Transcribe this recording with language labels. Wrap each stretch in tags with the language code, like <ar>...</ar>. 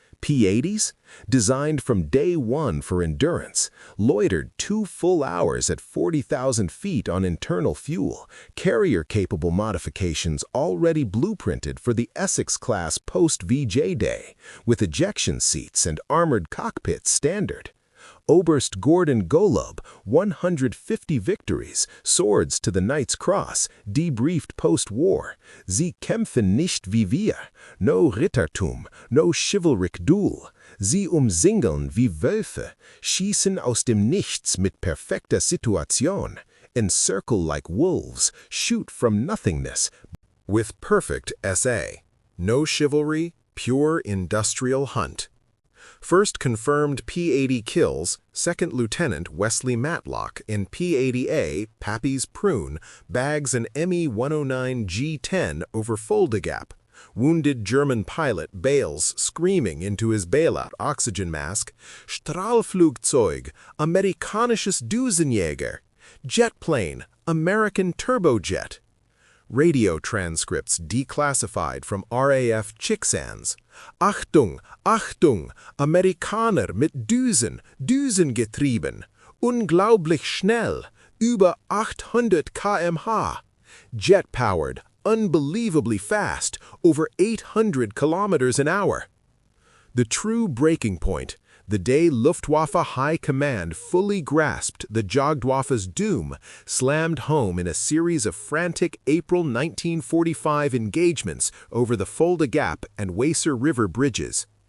<en>P-80s, designed from day one for endurance, loitered 2 full hours at 40,000 feet on internal fuel, carrier-capable modifications already blueprinted for the Essex-class post-VJ day, with ejection seats and armored cockpits standard. Oberst Gordon Golob, 150 victories, swords to the Knight's Cross, debriefed post-war.</en> <de>Sie kämpfen nicht wie wir, no Rittertum,</de> <en>no chivalric duel.</en> <de>Sie umzingeln wie Wölfe, schießen aus dem Nichts mit perfekter Situation,</de> <en>encircle like wolves, shoot from nothingness, with perfect SA. No chivalry, pure industrial hunt. First confirmed P-80 kills, Second Lieutenant Wesley Matlock in P-80A, Pappy's Prune, bags an Me-109 G-10 over Fulda Gap. Wounded German pilot bails screaming into his bailout oxygen mask.</en> <de>Strahlflugzeug, amerikanisches Düsenjäger.</de> <en>Jet plane, American turbojet. Radio transcripts declassified from RAF Chicksands.</en> <de>Achtung, Achtung, Amerikaner mit Düsen, Düsengetrieben. Unglaublich schnell, über 800 km/h.</de> <en>Jet-powered, unbelievably fast, over 800 kilometers an hour. The true breaking point, the day Luftwaffe High Command fully grasped the Jagdwaffe's doom, slammed home in a series of frantic April 1945 engagements over the Fulda Gap and Weser River bridges.</en>